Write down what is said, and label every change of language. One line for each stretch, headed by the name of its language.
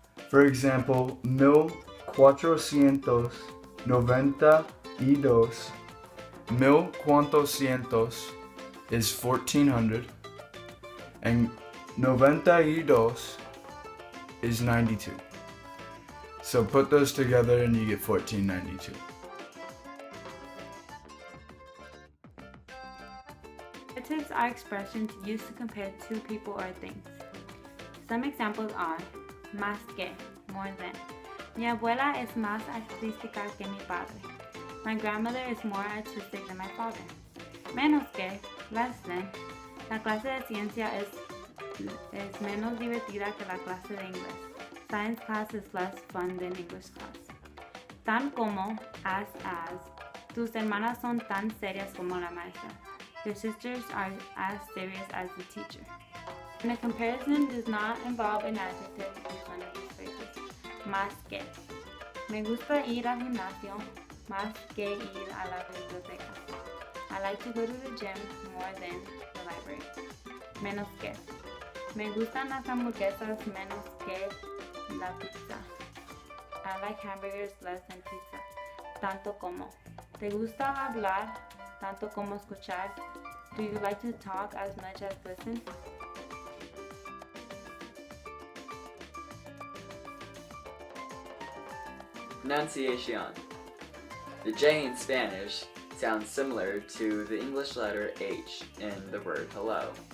English: For example, 1492, 1400 is 1400, and 92 is 92. So put those together and you get 1492. Relatives are expressions used to compare two people or things. Some examples are más que, more than.
Spanish: Mi abuela es más artística que mi padre.
English: My grandmother is more artistic than my father.
Spanish: Menos que,
English: less than.
Spanish: La clase de ciencia es menos divertida que la clase de inglés.
English: Science class is less fun than English class.
Spanish: Tan como, as. Tus hermanas son tan serias como la maestra.
English: Your sisters are as serious as the teacher. When a comparison does not involve an adjective, use one of these phrases.
Spanish: Más que. Me gusta ir al gimnasio más que ir a la biblioteca.
English: I like to go to the gym more than the library.
Spanish: Menos que. Me gustan las hamburguesas menos que la pizza.
English: I like hamburgers less than pizza.
Spanish: Tanto como. ¿Te gusta hablar tanto como escuchar?
English: Do you like to talk as much as listen? Pronunciation. The J in Spanish sounds similar to the English letter H in the word hello.